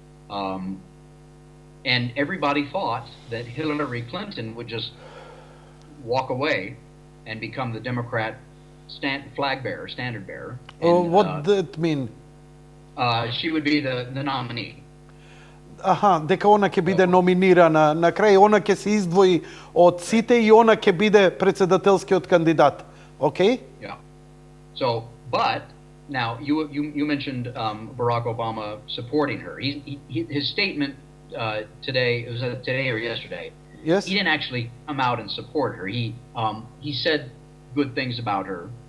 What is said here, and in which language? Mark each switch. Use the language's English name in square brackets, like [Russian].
[English] And everybody thought that Hillary Clinton would just walk away and become the Democrat flag bearer, standard bearer. And, what does that mean? She would be the nominee. [Macedonian] Aha, дека она ќе биде номинирана, на крај она ќе се издвои од сите и она ќе биде председателскиот кандидат. [English] Okay? Yeah. So, but now you mentioned Barack Obama supporting her. His statement today, was it today or yesterday? Yes. He didn't actually come out and support her. He said good things about her.